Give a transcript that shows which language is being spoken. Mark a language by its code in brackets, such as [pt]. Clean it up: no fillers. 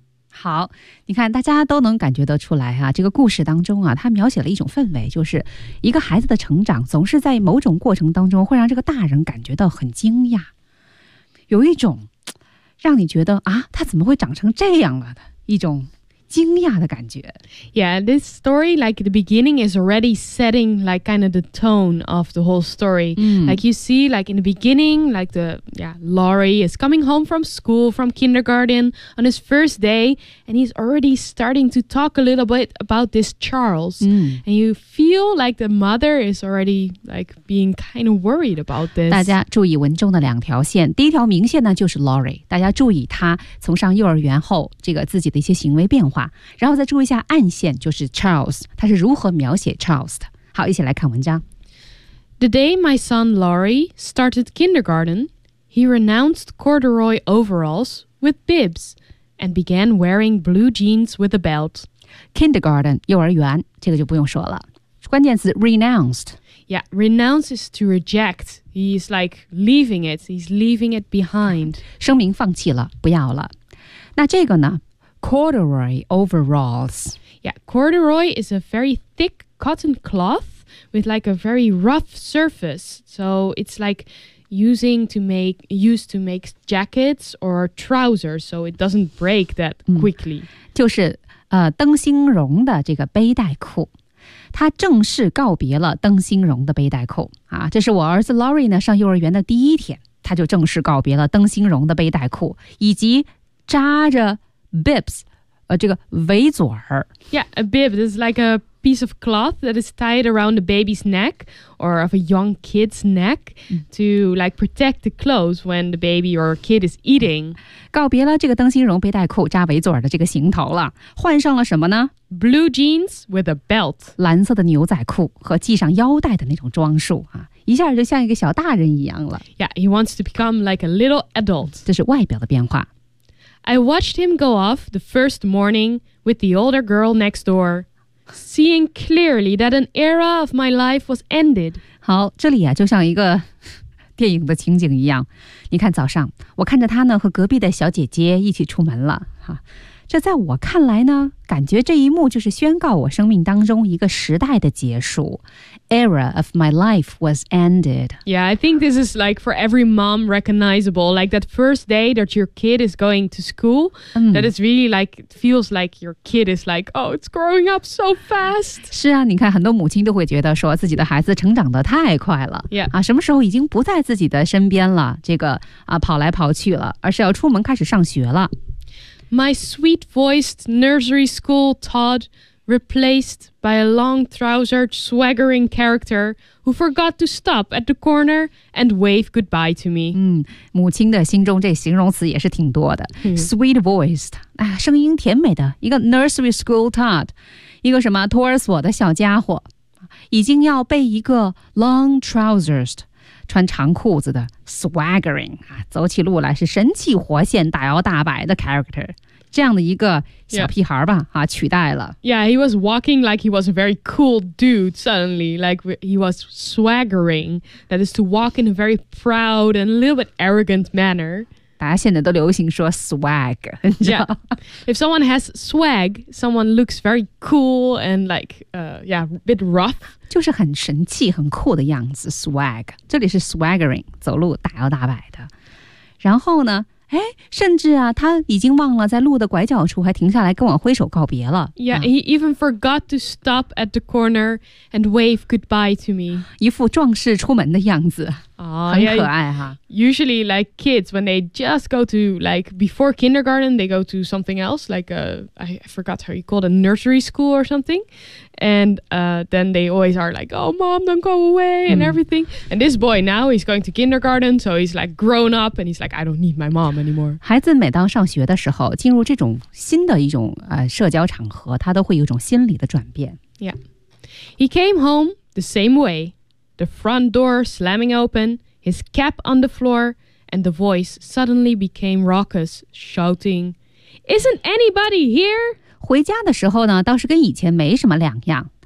[zh] 好，你看，大家都能感觉得出来啊，这个故事当中啊，它描写了一种氛围，就是一个孩子的成长总是在某种过程当中会让这个大人感觉到很惊讶，有一种让你觉得啊，他怎么会长成这样了的一种惊讶的感觉。 [en] Yeah, this story, like the beginning is already setting like kind of the tone of the whole story. Like you see, like in the beginning, like the, yeah, Laurie is coming home from school, from kindergarten on his first day, and he's already starting to talk a little bit about this Charles. And you feel like the mother is already like being kind of worried about this. [zh] 大家注意文中的两条线。第一条明线呢就是 Laurie。大家注意他从上幼儿园后这个自己的一些行为变化。然后再注意一下暗线，就是 Charles， 他是如何描写 Charles 的。好，一起来看文章。 [en] The day my son Laurie started kindergarten, he renounced corduroy overalls with bibs and began wearing blue jeans with a belt. [zh] Kindergarten, 幼儿园，这个就不用说了。关键词 renounced。 [en] Yeah, renounce is to reject. He's like leaving it. He's leaving it behind. [zh] 声明放弃了，不要了。那这个呢？Corduroy overalls. [en] Yeah, corduroy is a very thick cotton cloth with like a very rough surface. So it's like used to make jackets or trousers, so it doesn't break that quickly. [zh] 就是灯芯绒的这个背带裤。他正式告别了灯芯绒的背带裤。啊，这是我儿子 Lori 呢上幼儿园的第一天，他就正式告别了灯芯绒的背带裤以及扎着bibs, 这个围嘴儿。 [en] Yeah, a bib is like a piece of cloth that is tied around a baby's neck or of a young kid's neck to like protect the clothes when the baby or kid is eating. [zh] 告别了这个灯芯绒背带裤扎围嘴儿的这个行头了，换上了什么呢？ [en] Blue jeans with a belt. [zh] 蓝色的牛仔裤和系上腰带的那种装束啊，一下就像一个小大人一样了。 [en] Yeah, he wants to become like a little adult. [zh] 这是外表的变化。 [en] I watched him go off the first morning with the older girl next door, seeing clearly that an era of my life was ended. [zh] 好，这里啊，就像一个电影的情景一样。你看，早上我看着他呢，和隔壁的小姐姐一起出门了。哈，这在我看来呢，感觉这一幕就是宣告我生命当中一个时代的结束。 [en] Era of my life was ended. Yeah, I think this is like for every mom recognizable. Like that first day that your kid is going to school, that is really like, feels like your kid is like, oh, it's growing up so fast. [zh] 是啊，你看很多母亲都会觉得说自己的孩子成长得太快了。 [en] Yeah. [zh] 啊，什么时候已经不在自己的身边了，这个啊跑来跑去了，而是要出门开始上学了。 [en] My sweet-voiced nursery school Todd replaced by a long-trousered, swaggering character who forgot to stop at the corner and wave goodbye to me. [zh] 母亲的心中这形容词也是挺多的。 Sweet-voiced,、声音甜美的一个 [en] nursery school tot, [zh] 一个什么托儿所的小家伙。已经要被一个 long-trousered, 穿长裤子的 swaggering,、走起路来是神气活现、大摇大摆的 character。这样的一个小屁孩吧、取代了。 [en] Yeah, he was walking like he was a very cool dude suddenly, like he was swaggering, that is to walk in a very proud and a little bit arrogant manner. [zh] 大家现在都流行说 swag, 你知道 [en] Yeah, if someone has swag, someone looks very cool and like, yeah, a bit rough. [zh] 就是很神气很酷的样子 swag, 这里是 swaggering, 走路大摇大摆的。然后呢甚至啊他已经忘了在路的拐角处还停下来跟我挥手告别了。 [en] Yeah, he even forgot to stop at the corner and wave goodbye to me. [zh] 一副壮士出门的样子。很可爱哈。 [en] Usually like kids, when they just go to like before kindergarten, they go to something else, like I forgot how you call it, a nursery school or something. And then they always are like, oh mom, don't go away and everything. And this boy now, he's going to kindergarten, so he's like grown up and he's like, I don't need my mom anymore. [zh] 孩子每当上学的时候进入这种新的一种社交场合他都会有一种心理的转变。 [en] Yeah. He came home the same way. The front door slamming open, his cap on the floor, and the voice suddenly became raucous, shouting, Isn't anybody here? [zh] 回家的时候呢，倒是跟以前没什么两样。